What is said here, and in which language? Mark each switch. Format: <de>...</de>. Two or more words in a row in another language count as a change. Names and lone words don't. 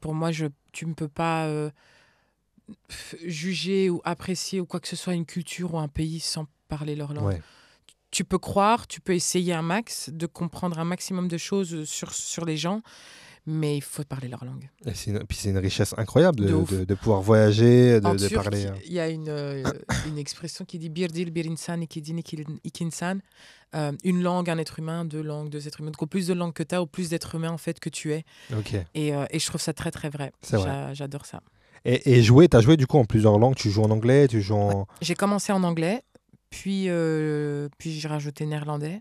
<fr>Pour moi, tu ne peux pas juger ou apprécier ou quoi que ce soit une culture ou un pays sans parler leur langue. Ouais. Tu peux croire, tu peux essayer un max, de comprendre un maximum de choses sur les gens, mais il faut parler leur langue. Et puis c'est une richesse incroyable De ouf. de pouvoir voyager, En de turc, parler. il y a une expression qui dit</fr> <tr>bir dil bir insan iki din iki insan.</tr> <fr>Une langue, un être humain, deux langues, deux êtres humains. Donc au plus de langues que tu as, au plus d'êtres humains en fait que tu es. Ok. Et je trouve ça très très vrai. C'est vrai. J'adore ça. Et jouer, t'as joué du coup en plusieurs langues. Tu joues en anglais, tu joues en. J'ai commencé en anglais, puis j'ai rajouté néerlandais.</fr>